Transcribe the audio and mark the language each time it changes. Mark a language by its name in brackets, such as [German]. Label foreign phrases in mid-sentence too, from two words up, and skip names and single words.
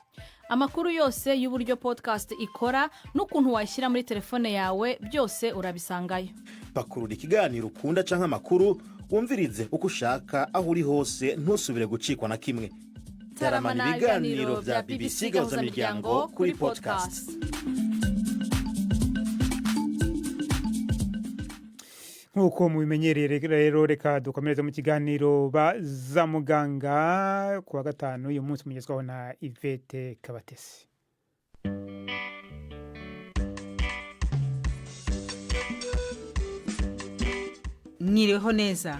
[Kinyarwanda] Amakuru yose y'uburyo podcast ikora n'ukuntu wayishyira muri telefone yawe byose urabisangayo. [Rundi] Pakurura ikiganiro ukunda canke amakuru wumvirize uko ushaka aho uri hose ntusubire gucikwa na kimwe. Taramana ibiganiro bya BBC Gahuzamiryango kuri podcast. [Kinyarwanda] Nkuko mubimenyereye rero reka dukomereze mu kiganiro baza muganga kuwa gatanu uyu munsi mugezwaho na Yvette Kabatesi. Mwiriweho neza.